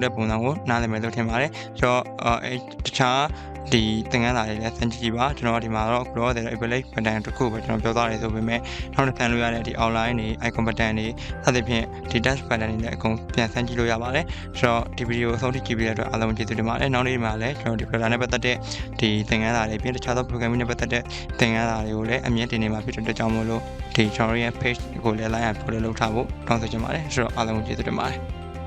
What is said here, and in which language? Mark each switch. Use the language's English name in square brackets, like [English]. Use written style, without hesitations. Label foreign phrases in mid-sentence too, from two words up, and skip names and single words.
[Burmese] တဲ့ပုံစံကိုနားလည်မယ်လို့ထင်ပါတယ်ဆိုတော့တခြားဒီသင်ခန်းစာတွေလည်းစမ်းကြည့်ပါကျွန်တော်ဒီမှာတော့ cross တဲ့ apply button တစ်ခုပဲကျွန်တော်ပြောသွားတယ်ဆိုပေမဲ့နောက်တစ်ခါလို့ရတဲ့ဒီ online တွေ icon button တွေအဲ့ဒီဖြင့်ဒီ dash button တွေလည်းအကုန်ပြန်စမ်းကြည့်လို့ရပါတယ်ဆိုတော့ဒီဗီဒီယိုအဆုံးထိကြည့်ပြီးတဲ့အတွက်အားလုံးကျေးဇူးတင်ပါတယ်နောက်နေ့မှာလည်းကျွန်တော်ဒီ program နဲ့ပတ်သက်တဲ့ဒီသင်ခန်းစာတွေပြင်တခြားသော programming နဲ့ပတ်သက်တဲ့သင်ခန်းစာတွေကိုလည်းအမြဲတင်နေမှာဖြစ်တဲ့အတွက်ကြောင့်မို့လို့ဒီကျွန်တော်ရဲ့ page ကိုလည်း [English] like and follow [Burmese] လုပ်ထားဖို့တောင်းဆိုချင်ပါတယ်ဆိုတော့အားလုံးကျေးဇူးတင်ပါတယ်